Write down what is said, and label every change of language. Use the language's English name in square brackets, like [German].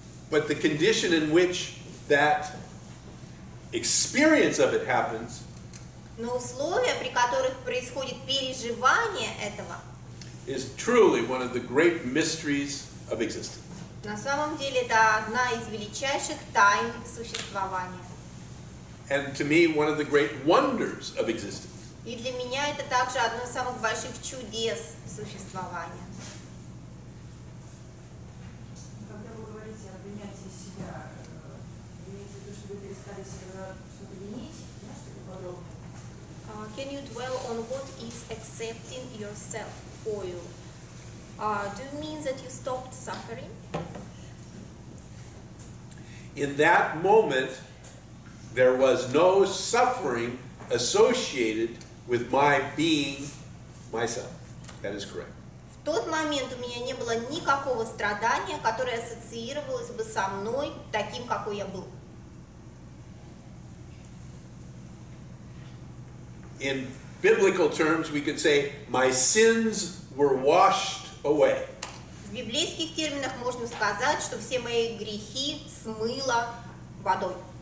[English] But the condition in which that experience of it happens [Russian] Но условия, при которых происходит переживание этого, [English] is truly one of the great mysteries of existence. [Russian] на самом деле это одна из величайших тайн существования. [English] And to me, one of the great wonders of existence. [Russian] И для меня это также одно из самых больших чудес существования. Когда вы говорите о принятии себя, имеете в виду, что вы перестали себя что-то винить? Можете поподробнее? [English] Can you dwell on what is accepting yourself for you? Do you mean that you stopped suffering? In that moment, there was no suffering associated with my being myself. That is correct. [Russian] В тот момент у меня не было никакого страдания, которое ассоциировалось бы со мной таким, какой я был. [English] In biblical terms, we could say, my sins were washed away. [Russian] В библейских терминах можно сказать, что все мои грехи смыло водой.